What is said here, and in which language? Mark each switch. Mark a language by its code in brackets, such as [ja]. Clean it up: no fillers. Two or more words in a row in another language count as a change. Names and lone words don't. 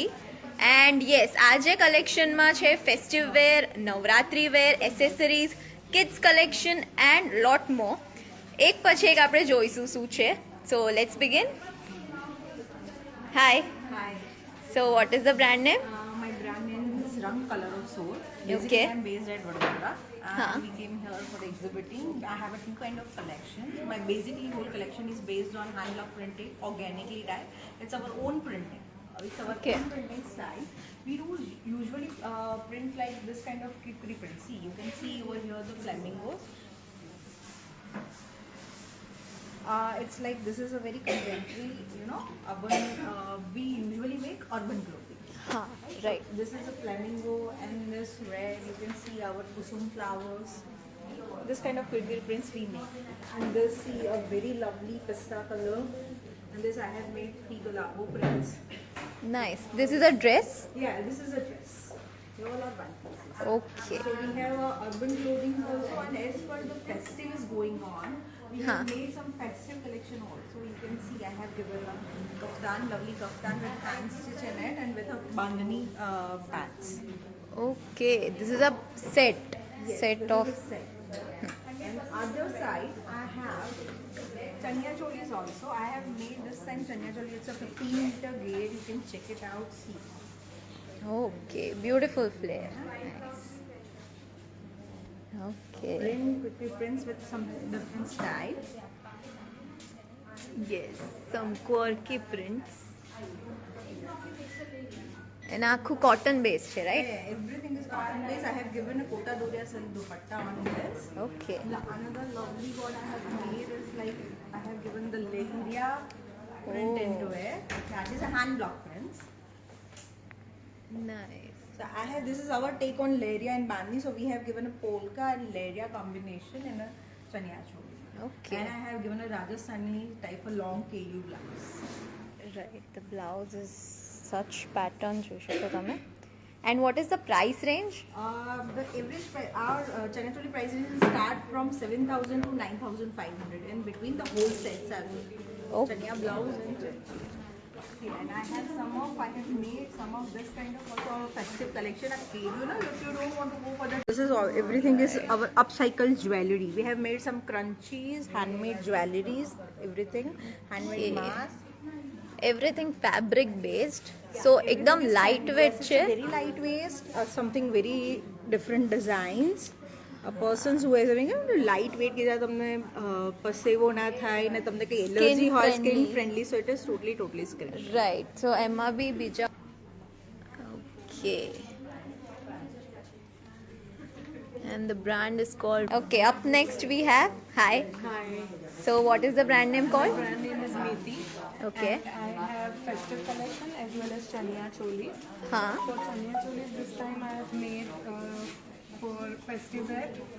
[en] And yes, [gu] આજે કલેક્શનમાં છે [en] festive wear, Navratri wear, accessories, kids collection and lot more. [gu] એક પછી એક આપણે જોઈશું શું છે. [en] So let's begin. હાય. Hi. So what is the brand name? My brand name is Rang Color of Soul. Basically, Okay. I'm based at Vadodara. And Huh. we came here for the exhibiting. I have a two kind of collection. My basically whole collection is based on hand block printing, organically dyed. It's our own printing. It's our Okay. own printing style. We do usually print like this kind of kikri print. See, you can see over here the flamingos. It's like this is a very contemporary, urban. We usually make urban clothing. [gu] હા, રાઈટ. [en] This is a flamingo and this red. You can see our kusum flowers. This kind of quilted prints we make. And this see a very lovely pista color. And this I have made three gulabo prints. Nice. This is a dress. Yeah, this is a dress. They all are one pieces. ઓકે. So we have urban clothing also, and as per the festive is going on, we have Huh. made some festive collection also. You can see I have given a kaftan, lovely kaftan with hand stitch in it and with a bandhani pants. Okay, this is a set. Yes, સેટ this ઓફ. is a set. And other side I have chanya cholis also. I have made this time chanya choli. It's a 15-meter grade. You can check it out. See. Okay, beautiful flare. Nice. ઓકે. Print quickly prints with some different style. Yes, some quirky prints. [gu] એના આખું [en] cotton base [gu] છે, રાઈટ? [en] Yeah, everything is cotton based. I have given a kota doria silk dupatta on this. ઓકે. Another lovely what I have made is like I have given the leria print Oh. into it. That is a hand block prints. નાઇસ. So I have this is our take on leria and bandi. So we have given a polka and leria combination in a chaniya choli. ઓકે. And I have given a Rajasthani type of long KU blouse. Right, the blouse is such pattern [gu] જોઈ શકો તમે. [en] And what is the price range? The average price, our chaniya choli prices start from 7,000 to 9,500 in between the whole sets are Oh. chaniya blouse and chaniya. Yeah, and I have I have made some of this kind of also our festive collection at KU. If you don't want to go for that, this is all. Everything is our upcycled jewelry. We have made some crunchies, handmade jewelries, everything, handmade Okay. masks. Everything fabric based. So એકદમ light weight It's [gu] છે. [en] very lightweight, something very different designs. A persons who is having a lightweight [gu] કે જ્યાં તમને પસેવો ના થાય ને તમને કઈ એલર્જી હોય [en] skin friendly so it is totally skin [gu] રાઈટ. સો એમાં બી બીજા. ઓકે. [en] And the brand is called. Okay, up next we have. Hi. Hi, So what is the brand name called? brand name is Methi. Okay. And I have festive collection as well as chaniya cholis. Huh. For chaniya cholis, this time I have made for festive wear.